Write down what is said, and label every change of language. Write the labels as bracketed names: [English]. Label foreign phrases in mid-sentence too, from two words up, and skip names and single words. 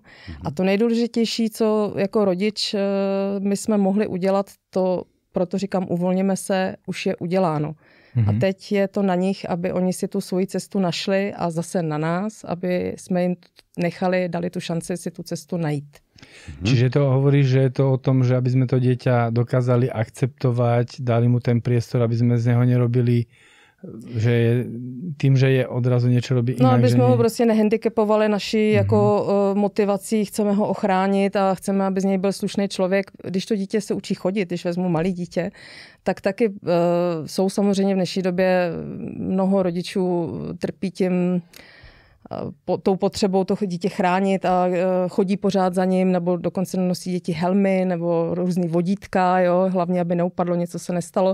[Czech] A to nejdůležitější, co jako rodič my jsme mohli udělat, to proto říkám, uvolněme se, už je uděláno. A teď je to na nich, aby oni si tu svoji cestu našli a zase na nás, aby jsme jim dali tu šanci si tu cestu najít. [Slovak] Čiže to hovoríš, že je to o tom, že aby sme to dieťa dokázali akceptovať, dali mu ten priestor, aby sme z neho nerobili že je, [Czech] tím, že je odrazu něco robí jinak. No, aby jsme ho prostě nehandicapovali naší jako motivací, chceme ho ochránit a chceme, aby z něj byl slušný člověk. Když to dítě se učí chodit, když vezmu malý dítě, tak taky jsou samozřejmě v dnešní době mnoho rodičů trpí tím tou potřebou to dítě chránit a chodí pořád za ním, nebo dokonce nosí děti helmy nebo různý vodítka, jo, hlavně, aby neupadlo, něco se nestalo.